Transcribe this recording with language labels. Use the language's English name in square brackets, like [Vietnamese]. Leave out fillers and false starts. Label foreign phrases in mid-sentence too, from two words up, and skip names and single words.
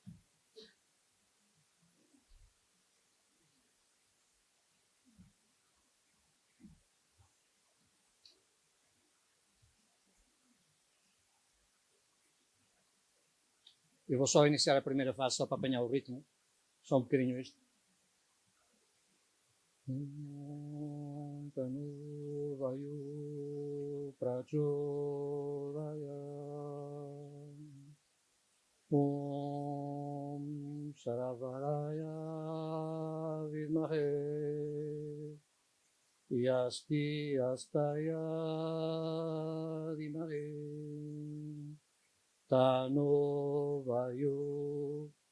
[Portuguese] Eu vou só iniciar a primeira fase, só para apanhar o ritmo. Só um bocadinho isto. [Sanskrit] Tanu Vayu Prachodaya Om Saravaraya Vidmahe Yasti Astaya Dimahe Tanu Vayu